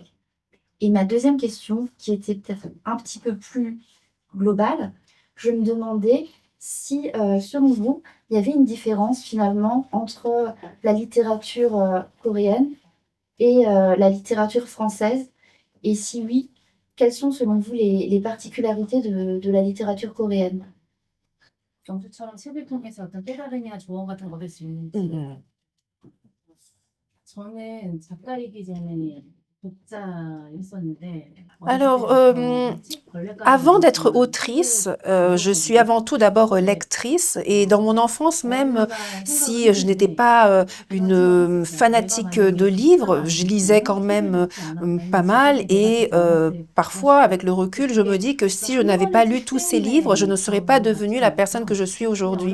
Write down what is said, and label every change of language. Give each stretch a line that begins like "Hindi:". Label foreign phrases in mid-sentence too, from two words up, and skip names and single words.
French: Et ma deuxième question, qui était peut-être un petit peu plus globale, je me demandais si, selon vous, il y avait une différence finalement entre la littérature coréenne et la littérature française, et si oui, quelles sont selon vous les particularités de la littérature coréenne?
Korean: 경주처럼 책을 통해서 어떤 깨달음이나 조언 같은 거 얻을 수 있는지. 저는 작가이기 전에 독자였었는데
French: Alors, avant d'être autrice, je suis avant tout d'abord lectrice et dans mon enfance même, si je n'étais pas une fanatique de livres, je lisais quand même pas mal et parfois avec le recul, je me dis que si je n'avais pas lu tous ces livres, je ne serais pas devenue la personne que je suis aujourd'hui.